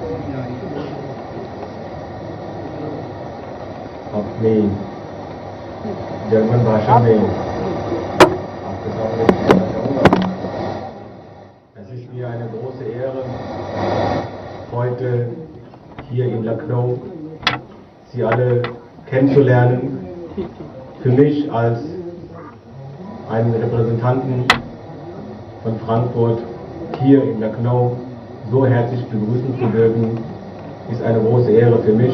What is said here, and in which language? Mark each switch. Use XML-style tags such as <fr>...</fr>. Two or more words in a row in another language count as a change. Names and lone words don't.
<hi>अपनी जर्मन भाषा में आपके सामने कहना चाहूँगा।</hi> <de>Es ist mir eine große Ehre, heute hier in Lucknow Sie alle kennenzulernen. Für mich als einen Repräsentanten von Frankfurt hier in Lucknow so herzlich begrüßen zu dürfen, ist eine große Ehre für mich.</de>